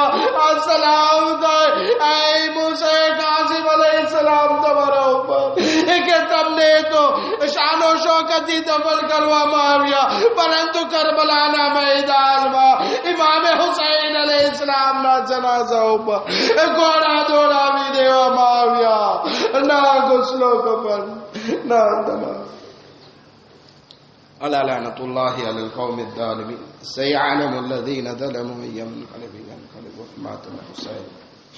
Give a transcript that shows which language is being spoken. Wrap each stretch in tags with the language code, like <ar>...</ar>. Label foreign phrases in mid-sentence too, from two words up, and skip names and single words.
<gu>આ સલામ થાય એ મૂસા કાઝિમ અલૈહિસ્સલામ તમારા ઉપર કે તમને તો શાનો શોકતથી દફન કરવામાં આવ્યા, પરંતુ કરબલાના મેદાનમાં ઇમામે હુસૈન અલૈહિસ્સલામના જનાઝા ઉપર ઘોડા દોડાવી દેવામાં આવ્યા. ના ઘોસલો કફન, ના તમામ.</gu> <ar>ألا لعنة الله على القوم الظالمين سيعلم الذين ظلموا أي منقلب ينقلبون مات الحسين</ar>